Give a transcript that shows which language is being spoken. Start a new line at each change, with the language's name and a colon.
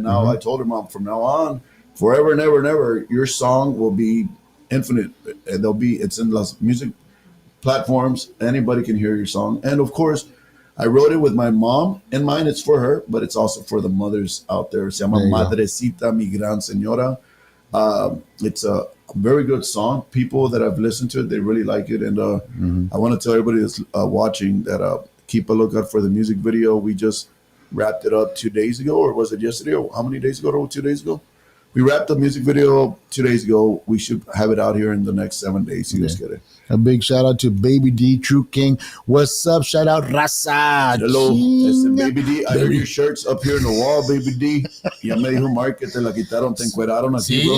English: And now I told her, Mom, from now on, forever and ever and ever, your song will be infinite. And it's in the music platforms. Anybody can hear your song. And of course, I wrote it with my mom in mind. It's for her, but it's also for the mothers out there.
Spanish: Se llama
English: There you go.
Spanish: Madrecita Mi Gran Señora.
English: It's a very good song. People that have listened to it, they really like it. And I want to tell everybody that's watching that keep a lookout for the music video. We just wrapped it up 2 days ago, or was it yesterday? Or how many days ago? Or 2 days ago? We wrapped the music video 2 days ago. We should have it out here in the next 7 days. You just get it. A big shout out to Baby D, True King. What's up? Shout out Raza. Hello,
Spanish: Chinga.
English: Baby D. I hear your shirts up here in the wall, Baby D.
Spanish: Ya me dijo Mark que te la quitaron, te encueraron así, bro.